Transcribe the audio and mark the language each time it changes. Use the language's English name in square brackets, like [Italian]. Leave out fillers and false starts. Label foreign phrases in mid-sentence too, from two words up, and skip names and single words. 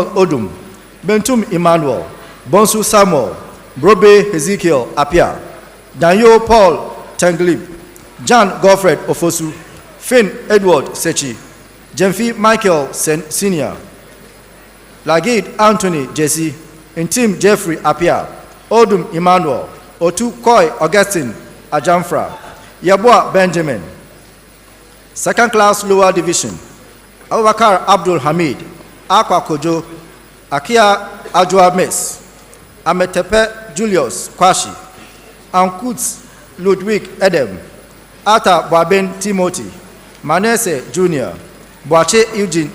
[English] Odum, Bentum Emmanuel, Bonsu Samuel, Brobe Ezekiel Apia, Daniel Paul Tenglib, John Godfred Ofosu, Finn Edward Sechi, Jemfi Michael Senior, Lagid Anthony Jesse, Intim Jeffrey Apia, Odum Emmanuel, Otu Koi Augustine Ajamfra, Yabua Benjamin. Second class lower division, Abubakar Abdul Hamid, Akwa Kojo, Akia Ajwa Mes, Ametepe Julius Kwashi, Ankuts Ludwig Edem, Ata Baben Timothy, Manese Jr., Boache Eugene